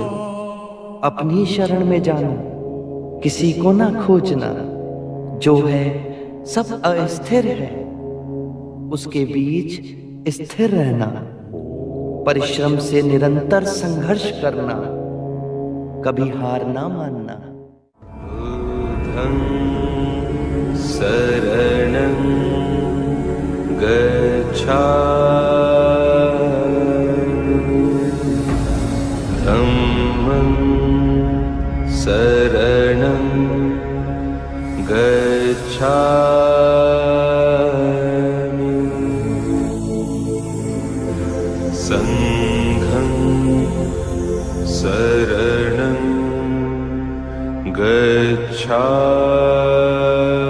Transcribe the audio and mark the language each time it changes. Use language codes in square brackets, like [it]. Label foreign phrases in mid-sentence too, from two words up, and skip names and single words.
[hi] अपनी शरण में जाना, किसी को ना खोजना। जो है सब अस्थिर है, उसके बीच स्थिर रहना। परिश्रम से निरंतर संघर्ष करना, कभी हार ना मानना। [pi] बुद्धं शरणं गच्छामि, धम्मं शरणं गच्छामि, संघं शरणं गच्छामि।